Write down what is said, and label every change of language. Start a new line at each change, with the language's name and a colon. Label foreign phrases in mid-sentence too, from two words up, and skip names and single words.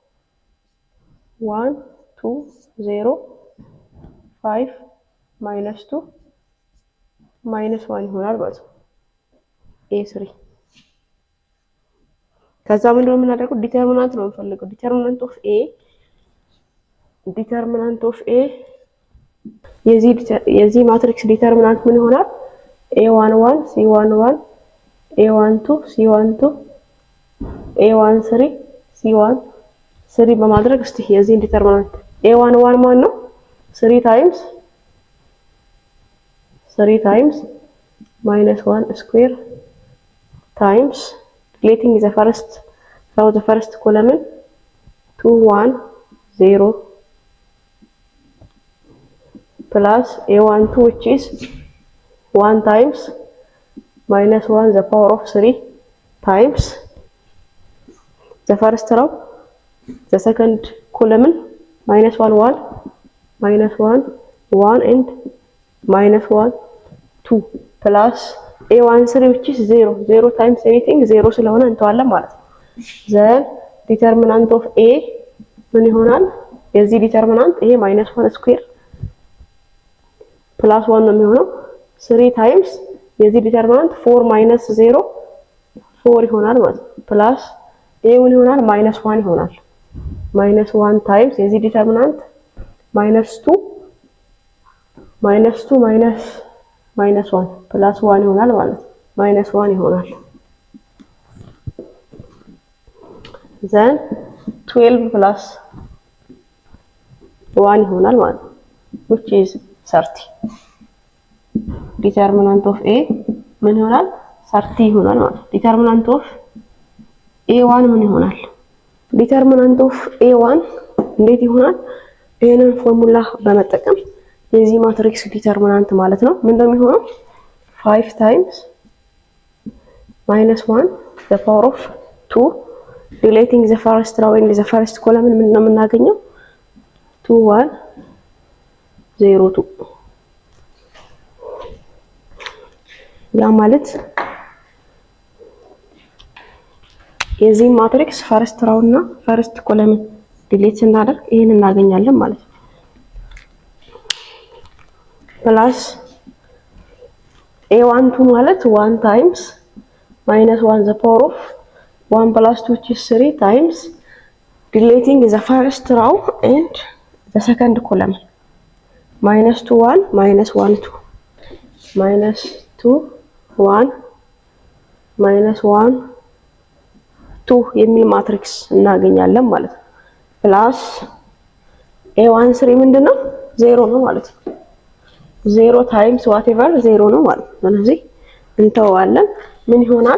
Amharic: 1 2 0 5 -2 -1 ይሆናል ማለት ነው a3 ከዛ ምንድነው የምናደርገው ዲተርሚናንት ነው እንፈልገው
English: determinant of a
Amharic: የዚህ ማትሪክስ ዲተርሚናንት ምን ይሆናል a11 c11 a12 c12 a13 c1 3 በማድረግ እስቲ የዚህ ዲተርሚናንት a11 ማን ነው 3 times
English: -1 square times deleting the first column 2 1 0 plus a12 which is 1 times -1 the power of 3 times the first row the second column -1 1 -1 1 and -1 2 plus a1 3 which is 0 times anything 0
Amharic: ስለሆነ እንተዋለን ማለት ነው።
English: then determinant of a
Amharic: ምን ይሆናል? የዚህ ዲተርሚናንት ይሄ -1 ስኩዌር ፕላስ 1 ነው የሚሆነው 3 ታይምስ የዚህ ዲተርሚናንት 4 - 0 4 ይሆናል ማለት ነው። ፕላስ ይሄ ምን ይሆናል? -1 ይሆናል። -1 ታይምስ የዚህ ዲተርሚናንት -2 -1 ፕላስ 1 ይሆናል ማለት ነው። -1 ይሆናል።
English: then 12 plus 1
Amharic: ይሆናል ማለት ነው
English: which is 30 determinant of a
Amharic: ምን ይሆናል? 30 ይሆናል ማለት ነው።
English: determinant of a1
Amharic: ምን ይሆናል?
English: determinant of a1 እንዴት ይሆናል?
Amharic: ይሄንን ፎርሙላ በመጠቀም የዚህ ማትሪክስ ዲተርሚናንት ማለት ነው ምን እንደሚሆነው
English: 5 times -1 the power of 2 relating the first row and the first column
Amharic: ምን ነው የምናገኘው 2 1 0 2 ያ ማለት የዚህ ማትሪክስ
English: first row
Amharic: እና
English: first column
Amharic: ዲሌት ስናደርግ ይሄን እናገኛለን ማለት ነው።
English: ፕላስ a12 ማለት 1 times -1 the power of 1 plus 2 which is 3 times deleting the first row and the second column -2 1 -1 2
Amharic: -2 1 -1 2 የሚል ማትሪክስ እናገኛለን ማለት ነው። ፕላስ a13 ምንድነው 0 ነው ማለት ነው።
English: 0 times whatever 0
Amharic: ነው ማለት ነው። ስለዚህ እንተዋለን ምን ይሆናል?